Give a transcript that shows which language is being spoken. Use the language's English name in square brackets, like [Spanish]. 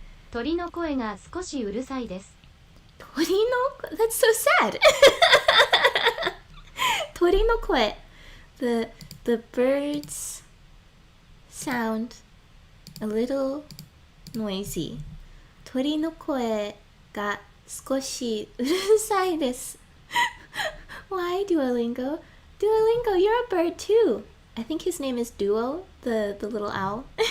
[Japanese] 鳥の声が少しうるさいです。 [English] That's so sad. [Japanese] 鳥の声 [English] The birds sound a little noisy. [Japanese] 鳥の声が少しうるさいです [English] Why Duolingo? Duolingo, you're a bird too. I think his name is Duo, the little owl.